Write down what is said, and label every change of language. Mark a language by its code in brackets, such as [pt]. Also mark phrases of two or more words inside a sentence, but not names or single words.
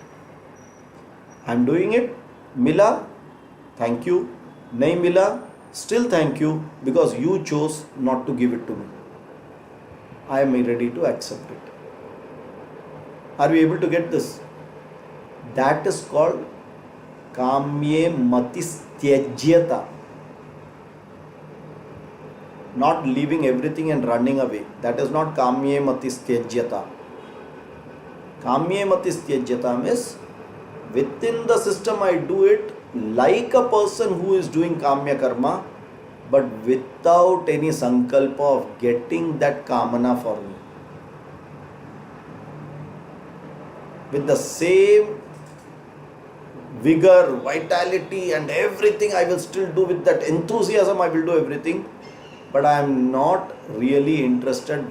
[en] I am doing it, Mila, thank you. Nahi Mila, still thank you, because you chose not to give it to me. I am ready to accept it. Are we able to get this? That is called [sa] काम्ये मतिस्त्यज्यता. [en] Not leaving everything and running away. That is not [sa] काम्ये मतिस्त्यज्यता. काम्ये मतिस्त्यज्यता [en] means within the system I do it like a person who is doing [sa] काम्य कर्म, [en] but without any sankalpa of getting that kamana for me. With the same vigor, vitality and everything, I will still do with that enthusiasm, I will do everything, but I am not really interested.